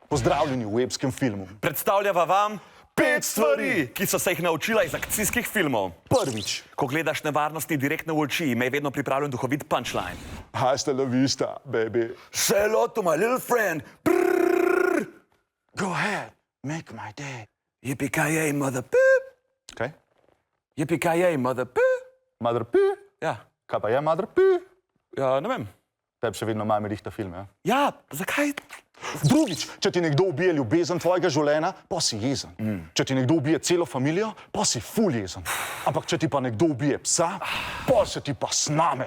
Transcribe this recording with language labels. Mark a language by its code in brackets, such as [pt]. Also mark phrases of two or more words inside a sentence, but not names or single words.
[sl] Pozdravljeni v epskem filmu. Predstavljava vam 5 stvari, ki so se jih naučila iz akcijskih filmov. Prvič. Ko gledaš nevarnosti direktno v oči, me je vedno pripravljen duhovit punchline. [es] Hasta la vista, baby. [en] Say hello to my little friend. Go ahead, make my day. Yippee-ki-yay, mother poop. [sl] Kaj? [en] Yippee-ki-yay, mother poop. Mother P? [sl] Ja, Kaj pa je [en] Mother P? [sl] ja, ne vem. Tebi še vedno mami rihta film, ja? Ja, zakaj? Drugič, če ti nekdo ubije ljubezen tvojega življenja, pa si jezen. Če ti nekdo ubije celo familijo, pa si ful jezen. Ampak če ti pa nekdo ubije psa, pa se ti pa sname.